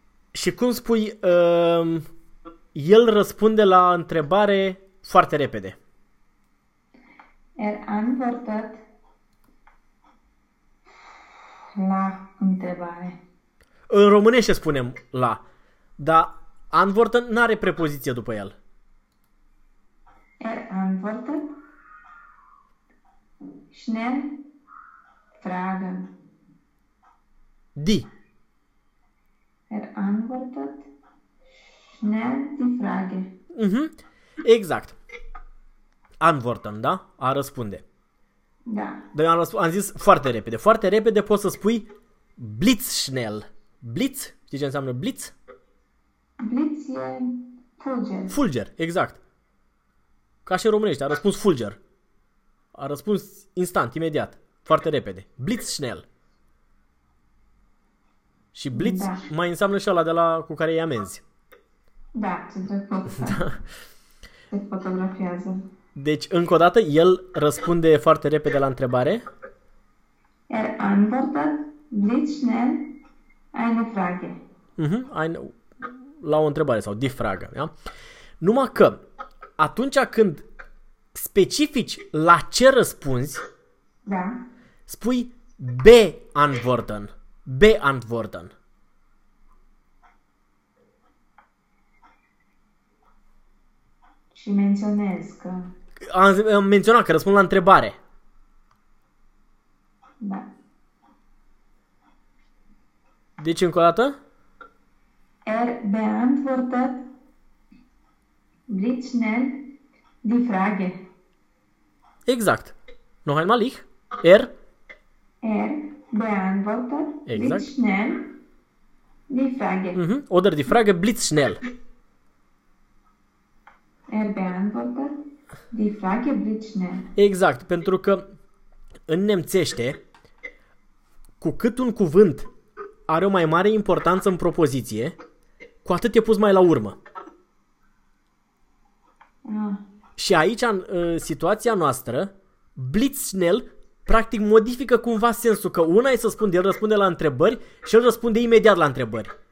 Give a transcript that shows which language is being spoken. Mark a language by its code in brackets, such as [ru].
[ro] Și cum spui, el răspunde la întrebare foarte repede. [de] Er antwortet [ro] la întrebare. În românește spunem la, dar antwortet n-are prepoziție după el. [de] Er antwortet schnell Fragen. Die. Er antwortet schnell die Frage. [ro] Mhm. Exact. Antworten, da? A răspunde. Da. Dar am zis foarte repede. Foarte repede poți să spui blitzschnell. Blitz? Știi ce înseamnă blitz? Blitz e fulger. Fulger, exact. Ca și în românești, a răspuns fulger. A răspuns instant, imediat. Foarte repede. Blitzschnell. Și blitz da. Mai înseamnă și ăla de la cu care îi amenzi. Da, ce te pot să. Da. Se fotografiază. Deci, încă o dată, el răspunde foarte repede la întrebare. [de] Er antwortet blitzschnell eine Frage. [ro] La o întrebare sau die Frage. Ja? Numai că atunci când specifici la ce răspunzi, da. Spui beantworten. Beantworten. Și menționez că... Am menționat că răspund la întrebare. Da. Deci încă o dată? [de] Er beantwortet blitzschnell die Frage. Exact. Noch einmal ich. Er? Er beantwortet exact. Blitzschnell die Frage. Mm-hmm. Oder die Frage blitzschnell. Er beantwortet die Frage blitzschnell. [ro] Exact, pentru că în nemțește, cu cât un cuvânt are o mai mare importanță în propoziție, cu atât e pus mai la urmă. Ah. Și aici, în situația noastră, blitzschnell practic modifică cumva sensul, că una e să spun, el răspunde la întrebări și el răspunde imediat la întrebări.